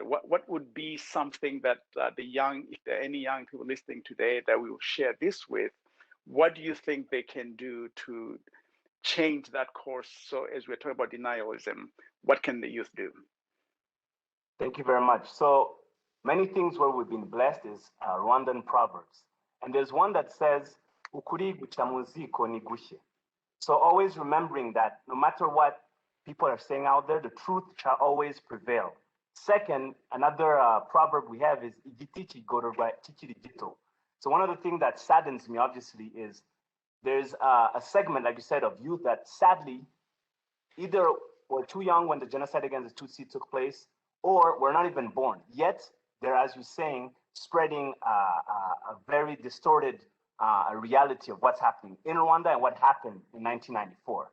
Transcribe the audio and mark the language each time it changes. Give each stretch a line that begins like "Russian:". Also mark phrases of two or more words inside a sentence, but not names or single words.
English: What would be something that the young, if there are any young people listening today that we will share this with, what do you think they can do to change that course? So as we're talking about denialism, what can the youth do? Thank you very much. So many things where we've been blessed is Rwandan proverbs. And there's one that says,
Kinyarwanda: "Ukuri guca mu ziko ni gushye."
English: So always remembering that no matter what people are saying out there, the truth shall always prevail. Second, another proverb we have is
Kinyarwanda: "Igiti kigororwa kikiri gito."
English: So one of the things that saddens me, obviously, is there's a segment, like you said, of youth that sadly either were too young when the genocide against the Tutsi took place, or were not even born. Yet they're, as you're saying, spreading a very distorted reality of what's happening in Rwanda and what happened in 1994.